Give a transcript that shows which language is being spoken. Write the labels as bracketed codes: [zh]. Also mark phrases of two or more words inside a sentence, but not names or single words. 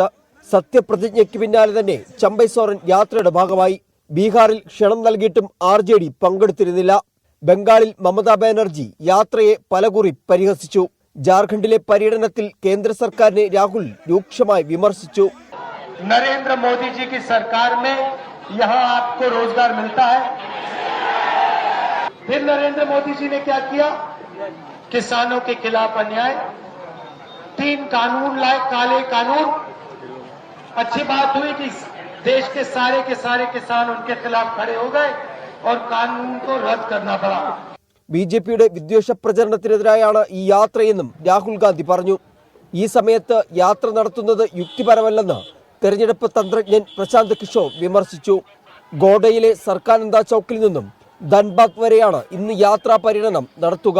[ml] സത്യപ്രതിജ്ഞയ്ക്ക് പിന്നാലെ തന്നെ ചമ്പൈ സോറൻ യാത്രയുടെ ഭാഗമായി. ബീഹാറിൽ ക്ഷണം നൽകിയിട്ടും RJD പങ്കെടുത്തിരുന്നില്ല. ബംഗാളിൽ മമതാ ബാനർജി യാത്രയെ പലകുറി പരിഹസിച്ചു. ജാർഖണ്ഡിലെ പര്യടനത്തിൽ കേന്ദ്ര സർക്കാരിനെ രാഹുൽ രൂക്ഷമായി വിമർശിച്ചു. [hi] नरेंद्र मोदी जी की सरकार में यहाँ आपको रोजगार मिलता है। फिर नरेंद्र मोदी जी ने क्या किया? किसानों के खिलाफ अन्याय, 3 कानून लाए, काले कानून। अच्छी बात हुई कि देश के सारे किसान उनके खिलाफ खड़े हो गए और कानून को रद्द करना पड़ा. [ml] BJPയുടെ വിദ്വേഷ പ്രചരണത്തിനെതിരായാണ് ഈ യാത്രയെന്നും രാഹുൽ ഗാന്ധി പറഞ്ഞു. ഈ സമയത്ത് യാത്ര നടത്തുന്നത് യുക്തിപരമല്ലെന്ന് തെരഞ്ഞെടുപ്പ് തന്ത്രജ്ഞൻ പ്രശാന്ത് കിഷോർ വിമർശിച്ചു. ഗോഡയിലെ സർക്കാനന്ദ ചൌക്കിൽ നിന്നും ധൻബാദ് വരെയാണ് ഇന്ന് യാത്രാ പര്യടനം നടത്തുക.